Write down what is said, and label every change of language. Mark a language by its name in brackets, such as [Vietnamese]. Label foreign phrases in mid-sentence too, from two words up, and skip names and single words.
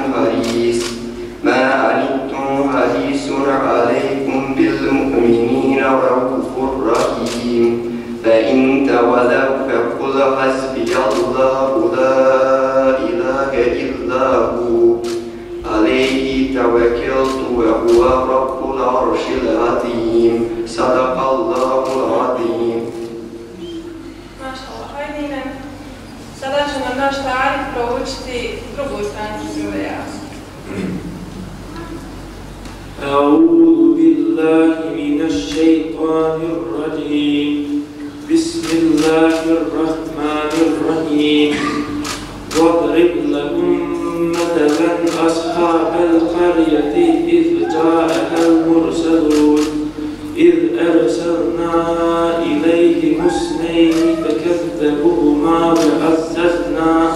[Arabic] حريص عليكم بالمؤمنين رؤوف رحيم فإن تولوا فقل حسبي الله لا إله إلا هو عليه توكلت وهو رب العرش العظيم صدق الله العظيم. [Bosnian] Mašallah, hajdine. Sada će nam naš tarif proučiti drugu stranicu Sure Jasin. [Arabic] أعوذ بالله من الشيطان الرجيم بسم الله الرحمن الرحيم واضرب لهم مثلا أصحاب القرية إذ جاءها المرسلون إذ أرسلنا إليهم اثنين فكذبوهما وعززنا